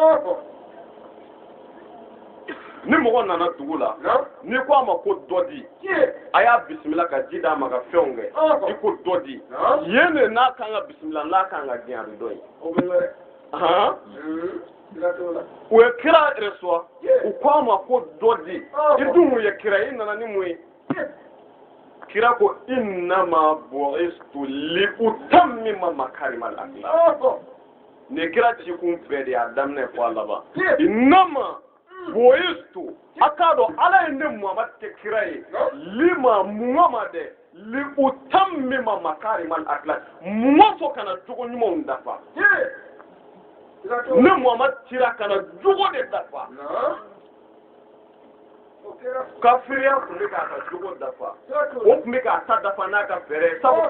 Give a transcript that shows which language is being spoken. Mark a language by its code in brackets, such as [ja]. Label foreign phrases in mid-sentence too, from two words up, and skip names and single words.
[bm] ni mɔgɔ nana dugu la n'i ko a ma ko dɔ di a y'a bisimila ka ji d'a ma ka fɛnw kɛ i ko dɔ di yen de n'a kan ka bisimila n'a kan ka gɛn a bɛ dɔ ye u ye kira reçoit u ko a ma ko dɔ di i dun ye kira ye i nana ni mun ye kira ko [ar] إنما بعثت لأتمم مكارم الأخلاق [bm] ne kira ci kun bɛɛ de y'a daminɛ fɔ a laban [ar] إنما بعثت [bm] a k'a dɔn Ala ye ne Muhamadu kɛ kira ye lima muŋa ma dɛ [ar] لأتمم مكارم الأخلاق [bm] muŋa fɔ kana jogo ɲumanw dafa ne Muhamadu cira kana jogo de dafa kafiriya tun bɛ k'a ka jogo dafa o tun bɛ k'a ta dafa n'a ka fɛɛrɛ sabu